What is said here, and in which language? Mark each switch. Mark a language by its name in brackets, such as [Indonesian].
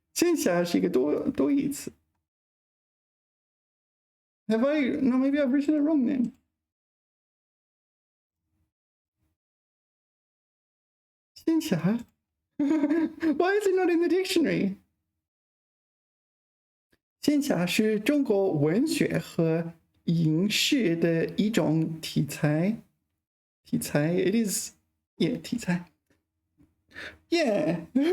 [Chinese] 仙侠是一个多义词. [English] Have I? No, maybe I've written it wrong then. [Chinese] 仙侠. [English] Why is it not in the dictionary? [Chinese] 仙侠是中国文学和影视的一种题材. [English] It is, yeah, 题材. Yeah.